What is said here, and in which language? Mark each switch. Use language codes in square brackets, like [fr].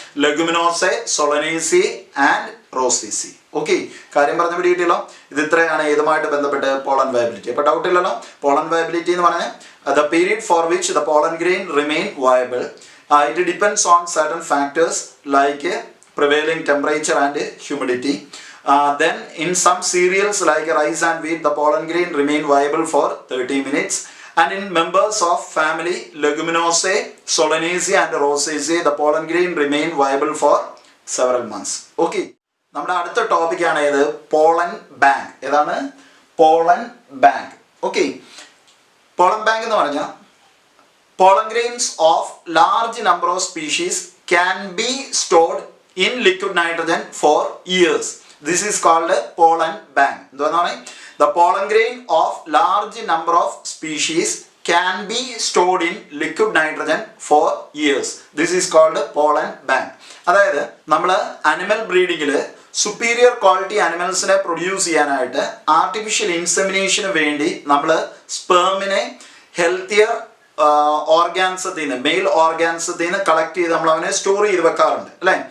[ml] ലെഗുമിനോസെ, Solanaceae and റോസേസി. Okay. കാര്യം പറഞ്ഞ പിടിയിട്ടല്ലോ. ഇത് ഇത്രയാണ് ഇതുമായിട്ട് ബന്ധപ്പെട്ട് പോളൻ വയബിലിറ്റി. അപ്പോൾ ഡൗട്ട് ഇല്ലല്ലോ. പോളൻ വയബിലിറ്റി എന്ന് പറഞ്ഞാൽ [en] The period for which the pollen grain remain viable. It depends on certain factors like prevailing temperature and humidity. Then in some cereals like rice and wheat the pollen grain remain viable for 30 minutes, and in members of family Leguminose, Solanaceae and Rosaceae the pollen grain remain viable for several months. [ml] Okay. നമ്മുടെ അടുത്ത ടോപ്പിക്കാണ് ഏത്? Pollen bank. ഏതാണ്? Pollen bank. Okay. Pollen bank എന്ന് പറഞ്ഞാൽ [en] pollen grains of large number of species can be stored in liquid nitrogen for years. This is called a pollen bank. The pollen grain of large number of species can be stored in liquid nitrogen for years. This is called a pollen bank. [ml] അതായത് നമ്മൾ animal ബ്രീഡിങ്ങിൽ superior quality അനിമൽസിനെ produce ചെയ്യാനായിട്ട് artificial ഇൻസെമിനേഷന് വേണ്ടി നമ്മൾ സ്പേമിനെ healthier ഓർഗാൻസത്തിൽ നിന്ന്, mail ഓർഗാൻസത്തിൽ നിന്ന് collect ചെയ്ത് നമ്മൾ അവനെ സ്റ്റോർ ചെയ്ത് വെക്കാറുണ്ട് അല്ലേ?